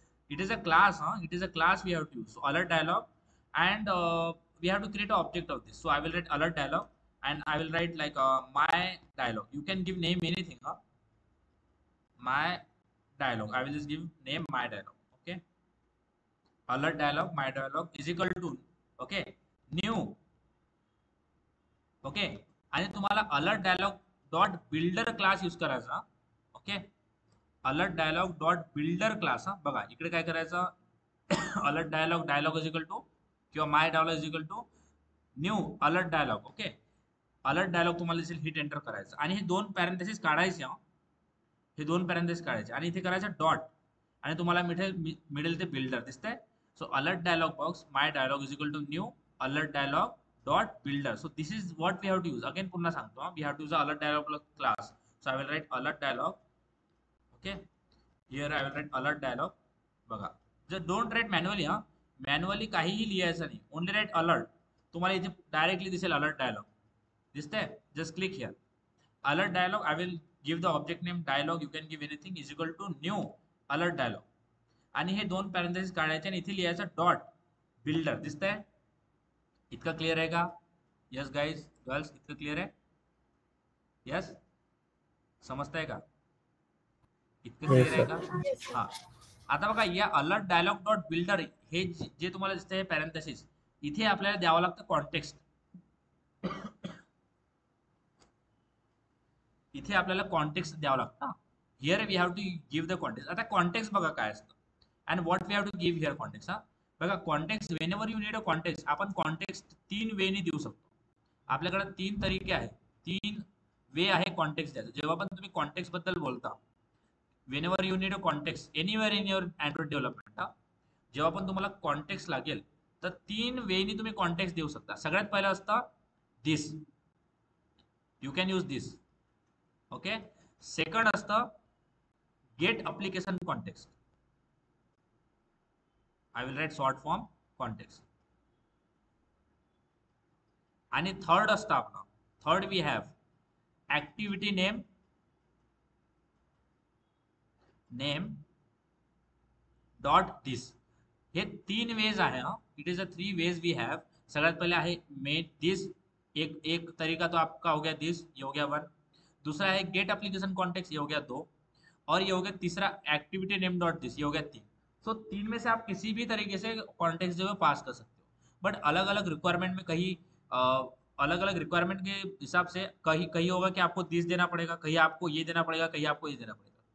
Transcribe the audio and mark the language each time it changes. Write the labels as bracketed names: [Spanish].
[English] It is a class, it is a class we have to use. So alert dialog, and we have to create an object of this. So I will write alert dialog, and I will write like my dialogue. You can give name anything. My dialogue. I will just give name my dialogue. Okay. Alert dialogue. My dialogue is equal to okay new. [Marathi] Okay आणि तुम्हाला alert dialogue dot builder class use करायचा. Okay alert dialogue dot builder class. हा बघा इकडे काय करायचं alert dialogue dialogue is equal to किंवा माय dialogue is equal to new alert dialogue. Okay alert dialogue तुम्हाला दिसेल हिट एंटर करायचं आणि हे दोन पॅरेंथेसिस काढायचे. हे दोन पॅरेंथेसिस काढायचे आणि इथे करायचं डॉट आणि तुम्हाला मिळेल ते बिल्डर दिसतंय. [English] So alert dialog box my dialog is equal to new alert dialog dot builder. So this is what we have to use. Again [Marathi] पुन्हा सांगतो, [English] we have to use alert dialog class. So I will write alert dialog. Okay here I will write alert dialog. [Marathi] बघा जर [English] don't write manually. [Marathi] Manually काहीही लिहायचं नाही, [English] Only write alert. [Marathi] तुम्हाला इथे directly दिसेल अलर्ट डायलॉग दिसतंय. [English] Just click here alert dialog. I will give the object name dialog. You can give anything is equal to new alert dialog [Marathi] आणि हे दोन पॅरेंथेसिस काढायचे आणि इथे लिहायचं डॉट बिल्डर. दिसतंय इतकं क्लिअर आहे का? [English] yes guys girls [Marathi] इतकं क्लिअर आहे? यस समजताय का? इतकं क्लिअर आहे का? हा आता बघा या अलर्ट डायलॉग डॉट बिल्डर हे जे तुम्हाला दिसतंय पॅरेंथेसिस इथे आपल्याला द्यावं लागतं कॉन्टेक्स्ट. इथे आपल्याला कॉन्टेक्स्ट द्यावं लागतं. [English] Here we have to give the context. [Marathi] आता कॉन्टेक्स्ट बघा काय असतं [English] And what we have to give here context. [Marathi] बघा [English] Context whenever you need a context. [Marathi] आपण कॉन्टेक्स्ट तीन वेनी देऊ शकतो. आपल्याकडे तीन तरीके आहेत, तीन वे आहे कॉन्टेक्स्ट द्यायचं. जेव्हा पण तुम्ही कॉन्टेक्स्ट बद्दल बोलता [English] whenever you need a context anywhere in your Android development, [Marathi] जेव्हा पण तुम्हाला कॉन्टेक्स्ट लागेल तर तीन वेनी तुम्ही कॉन्टेक्स्ट देऊ शकता. सगळ्यात पहिलं असतं दिस. [English] You can use this. [Marathi] Okay second असतं gate application context. [English] I will write short form context. [Marathi] आणि थर्ड असतं आपलं, [English] Third we have activity name dot this. [Marathi] हे तीन वेज आहे. [English] It is a three ways we have. [Marathi] सगळ्यात पहले आहे मेक दिस. [Hindi] एक तरीका तो आपका हो गया दिस, ये हो गया वन. दूसरा है गेट एप्लीकेशन कॉन्टेक्स्ट, ये हो गया दो. और ये हो गया तीसरा एक्टिविटी नेम डॉट दिस, ये हो गया तीन. तो तीन में से आप किसी भी तरीके से कॉन्टेक्स्ट जो है पास कर सकते हो. बट अलग अलग रिक्वायरमेंट में कहीं अलग अलग रिक्वायरमेंट के हिसाब से कहीं कहीं होगा कि आपको दिस देना पड़ेगा, कहीं आपको ये देना पड़ेगा, कहीं आपको ये देना पड़ेगा.